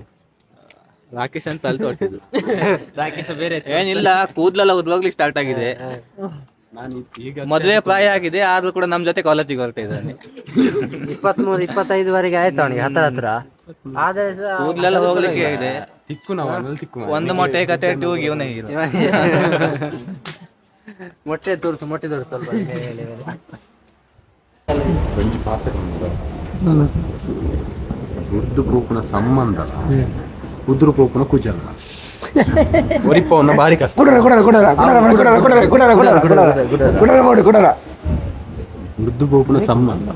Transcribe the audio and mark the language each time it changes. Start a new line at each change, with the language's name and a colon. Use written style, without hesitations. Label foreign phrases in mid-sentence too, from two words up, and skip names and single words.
Kannada: ರಾಕೇಶ್ ಅಂತ ಅಲ್ಲಿ ತೋರಿಸಿದ್ದು ರಾಕೇಶ್ ಬೇರೆ ಏನಿಲ್ಲ ಕೂದಲೆಲ್ಲ ಉದ್ರೋಗ್ಲಿಕ್ಕೆ ಸ್ಟಾರ್ಟ್ ಆಗಿದೆ ಮದುವೆ ಪ್ರಾಯ ಆಗಿದೆ ಆದ್ರೂ ಕೂಡ ನಮ್ ಜೊತೆ ಕಾಲೇಜಿಗೆ ಹೊರಟಿದ್ದಾನೆ 23-25 ಆಯ್ತು ಅವನಿಗೆ ಹತ್ರ ಕೂದಲೆಲ್ಲ ಹೋಗ್ಲಿಕ್ಕೆ ಇದೆ ಒಂದು ಮೊಟ್ಟೆ ಕತೆ ಟೂಗಿ ಇವನೇ ಮೊಟ್ಟೆ ತೋರಿಸು
Tulu: ಉರ್ದು ಪೋಪುನ ಸಂಬಂಧ ಉದುರು ಪೋಪುನ ಕುಜಲ್ಲ ಒರಿಪವನ್ನ ಬಾರಿ ಕಷ್ಟ ಉರ್ದು ಪೋಪುನ ಸಂಬಂಧ